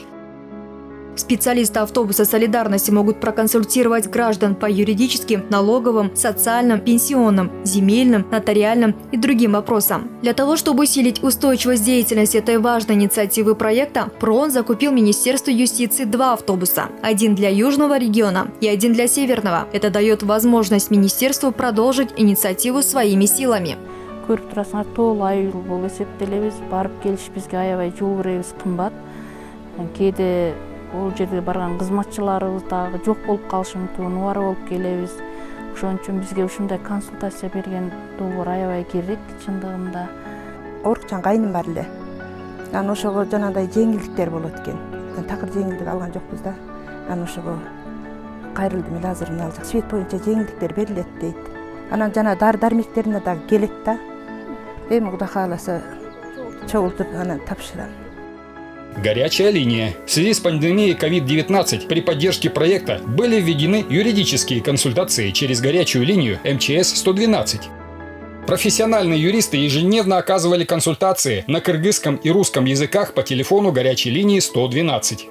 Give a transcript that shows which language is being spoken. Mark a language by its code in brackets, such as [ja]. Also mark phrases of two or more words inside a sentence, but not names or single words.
[ru] Специалисты автобуса солидарности могут проконсультировать граждан по юридическим, налоговым, социальным, пенсионным, земельным, нотариальным и другим вопросам. Для того, чтобы усилить устойчивость деятельности этой важной инициативы проекта, ПРООН закупил Министерству юстиции 2 автобуса. Один для Южного региона и один для Северного. Это дает возможность Министерству продолжить инициативу своими силами. [ky] Көрүп турасыңар, тоолай болуп эсептелебиз, барып келиш бизге аябай жол беребиз кымбат. Кээде ол жерде барган кызматчыларыбыз дагы жок болуп калышы мүмкүн, убара болуп келебиз. Ошон үчүн бизге ушундай консультация берген долбоор аябай керек чындыгында. Оорукчан кайным бар эле. Анан ошого жанагындай жеңилдиктер болот экен. Такыр жеңилдик алган жокпуз да. Анан ошого кайрылдым эле азыр мына свет боюнча жеңилдиктер берилет дейт. Анан жана дары-дармектерине дагы келет да. Эми Кудай кааласа чогултуп анан тапшырам. [ru] Горячая линия. В связи с пандемией COVID-19 при поддержке проекта были введены юридические консультации через горячую линию МЧС-112. Профессиональные юристы ежедневно оказывали консультации на кыргызском и русском языках по телефону горячей линии 112.